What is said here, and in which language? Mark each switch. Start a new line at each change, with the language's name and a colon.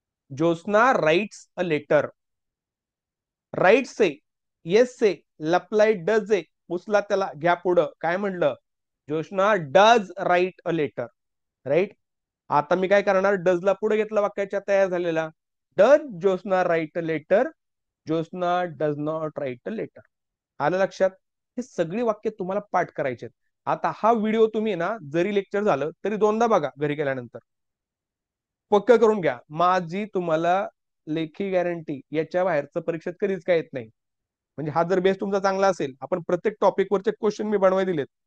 English: Jyotsna writes a letter.
Marathi: Right say, yes say, लपलाय does आहे. उचला त्याला, घ्या पुढं. काय म्हटलं?
English: Jyotsna does write a letter.
Marathi: Right. आता मी काय करणार? डजला पुढे घेतला वाक्याच्या तयार झालेला.
English: Does Jyotsna write a letter? Jyotsna does not write a letter.
Marathi: आलं लक्षात? हे सगळी वाक्य तुम्हाला पाठ करायचे. आता हा व्हिडिओ तुम्ही ना जरी लेक्चर झालं तरी दोनदा बघा घरी गेल्यानंतर. पक्क करून घ्या. माझी तुम्हाला लेखी गॅरंटी, याच्या बाहेरचं परीक्षेत कधीच काय येत नाही. म्हणजे हा जर बेस तुमचा चांगला असेल, आपण प्रत्येक टॉपिक वरचे क्वेश्चन मी बनवाय दिलेत.